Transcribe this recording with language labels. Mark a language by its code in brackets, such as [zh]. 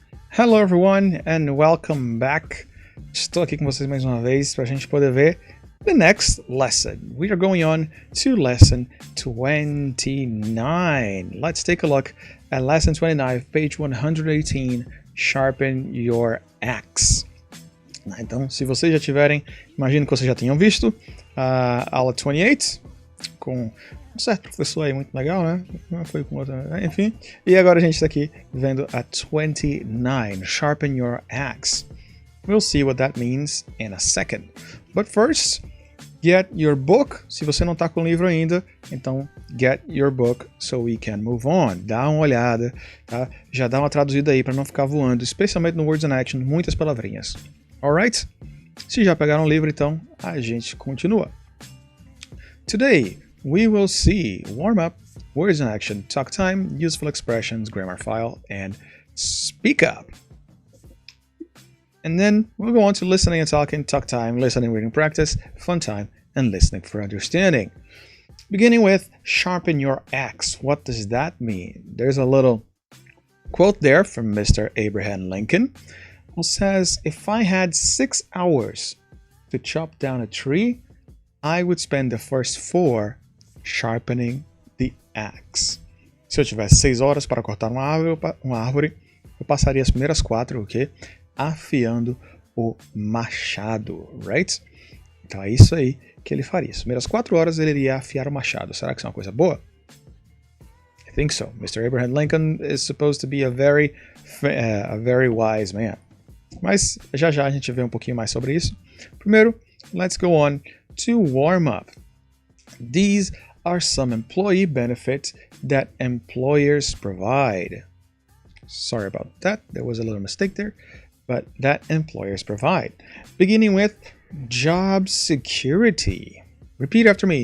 [en] Hello everyone and welcome back. [pt] Estou aqui com vocês mais uma vez para a gente poder ver [en] the next lesson. We are going on to lesson 29. Let's take a look at lesson 29, page 118, Sharpen Your Axe. [pt] Então, se vocês já tiverem, imagino que vocês já tenham visto a aula 28 com um certo professor aí muito legal, né? Foi com outro, enfim. E agora a gente está aqui vendo a 29, Sharpen Your Axe. [en] We'll see what that means in a second. But first, get your book. [pt] Se você não está com o livro ainda, então [en] get your book so we can move on. [pt] Dá uma olhada, tá? Já dá uma traduzida aí para não ficar voando, especialmente no Words in Action, muitas palavrinhas. Alright? Se já pegaram o livro, então a gente continua. [en] Today, we will see warm-up, words in action, talk time, useful expressions, grammar file, and speak up. And then we'll go on to listening and talking, talk time, listening, reading practice, fun time, and listening for understanding. Beginning with sharpen your axe. What does that mean? There's a little quote there from Mr. Abraham Lincoln, who says, "If I had 6 hours to chop down a tree, I would spend the first 4 sharpening the axe." [pt] Se eu tivesse 6 horas para cortar uma árvore, eu passaria as primeiras 4, ok? Afiando o machado, right? Então é isso aí que ele faria. As primeiras 4 horas ele iria afiar o machado. Será que isso é uma coisa boa? [en] I think so. Mr. Abraham Lincoln is supposed to be a very wise man. [pt] Mas já a gente vê um pouquinho mais sobre isso. Primeiro, [en] let's go on to warm up. These are some employee benefits that employers provide. Sorry about that. There was a little mistake there. But that employers provide. Beginning with job security. Repeat after me.